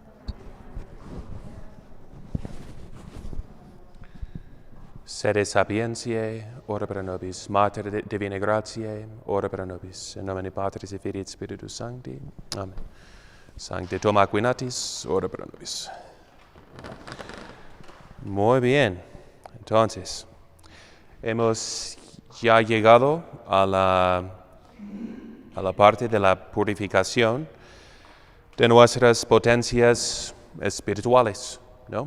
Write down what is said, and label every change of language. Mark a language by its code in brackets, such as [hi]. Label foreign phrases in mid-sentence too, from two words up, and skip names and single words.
[la] Sede sapientiae, ora pro nobis. Mater divinae gratiae, ora pro nobis. In nomine Patris et Filii et Spiritus Sancti. Amen. Sancte Toma Aquinatis, ora pro nobis. [es] Muy bien. Entonces, hemos ya llegado a la parte de la purificación de nuestras potencias espirituales, ¿no?